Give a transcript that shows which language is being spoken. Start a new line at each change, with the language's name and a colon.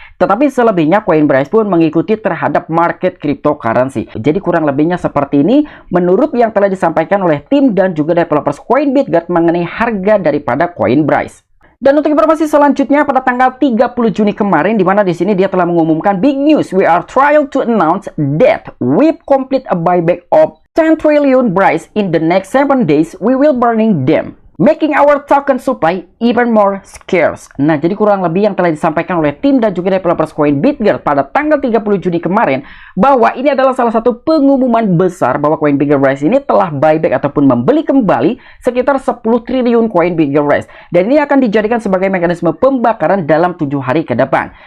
Indonesian: Tetapi selebihnya koin Bryce pun mengikuti terhadap market cryptocurrency. Jadi kurang lebihnya seperti ini menurut yang telah disampaikan oleh tim dan juga developers koin Bitget mengenai harga daripada koin Bryce. Dan untuk informasi selanjutnya pada tanggal 30 Juni kemarin, di mana di sini dia telah mengumumkan
English: big news. We are trying to announce that we complete a buyback of 10 trillion Bryce in the next 7 days. We will burning them, making our token supply even more scarce.
Indonesian: Nah, jadi kurang lebih yang telah disampaikan oleh tim dan juga developers koin Bitget pada tanggal 30 Juni kemarin, bahwa ini adalah salah satu pengumuman besar bahwa koin Bitget Bryce ini telah buyback ataupun membeli kembali sekitar 10 triliun koin Bitget Bryce. Dan ini akan dijadikan sebagai mekanisme pembakaran dalam 7 hari ke depan.